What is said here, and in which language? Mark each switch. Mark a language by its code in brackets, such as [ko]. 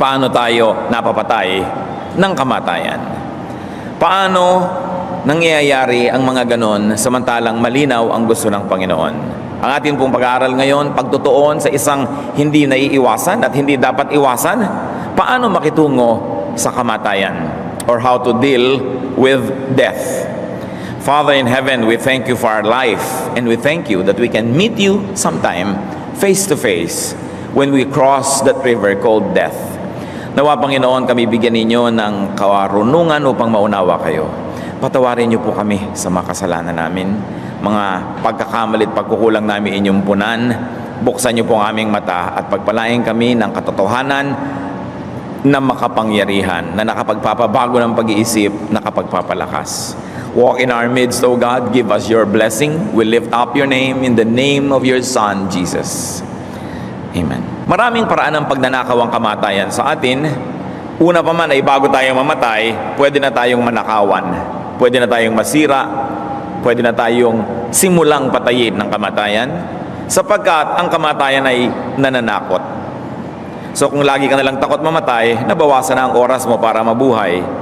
[tl] Paano tayo napapatay ng kamatayan? Paano nangyayari ang mga ganon samantalang malinaw ang gusto ng Panginoon? Ang ating pong pag-aaral ngayon, pagtutuon sa isang hindi naiiwasan at hindi dapat iwasan, paano makitungo sa kamatayan [en] or how to deal with death. Father in heaven, we thank you for our life and we thank you that we can meet you sometime face to face when we cross that river called death. [tl] Nawa Panginoon, kami bigyan ninyo ng kawarunungan upang maunawa kayo. Patawarin niyo po kami sa mga kasalanan namin, mga pagkakamali at pagkukulang namin inyong punan. Buksan niyo po ang aming mata at pagpalain kami ng katotohanan na makapangyarihan, na nakapagpapabago ng pag-iisip, nakapagpapalakas. [en] Walk in our midst, O God. Give us your blessing. We lift up your name in the name of your Son, Jesus. Amen. [tl] Maraming paraan ng pagnanakaw ang kamatayan sa atin. Una pa man ay bago tayong mamatay, pwede na tayong manakawan. Pwede na tayong masira. Pwede na tayong simulang patayin ng kamatayan. Sapagkat ang kamatayan ay nananakot. So kung lagi ka nalang takot mamatay, nabawasan na ang oras mo para mabuhay.